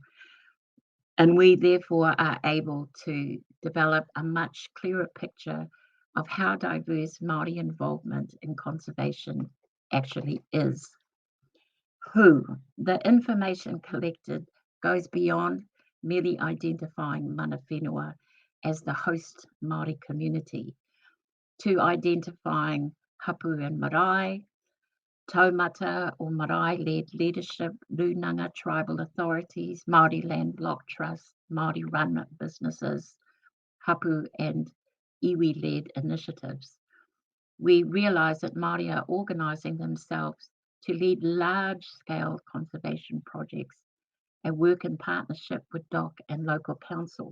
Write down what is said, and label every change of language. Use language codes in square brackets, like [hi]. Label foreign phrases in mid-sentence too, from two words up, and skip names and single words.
[en] And we therefore are able to develop a much clearer picture of how diverse Māori involvement in conservation actually is. Who, the information collected goes beyond merely identifying [mi] mana whenua [en] as the host Māori community to identifying hapu and marae, taumata or marae-led leadership, runanga tribal authorities, Māori land block trust, Māori-run businesses, hapu and iwi-led initiatives. We realise that Māori are organising themselves to lead large-scale conservation projects and work in partnership with DOC and local councils.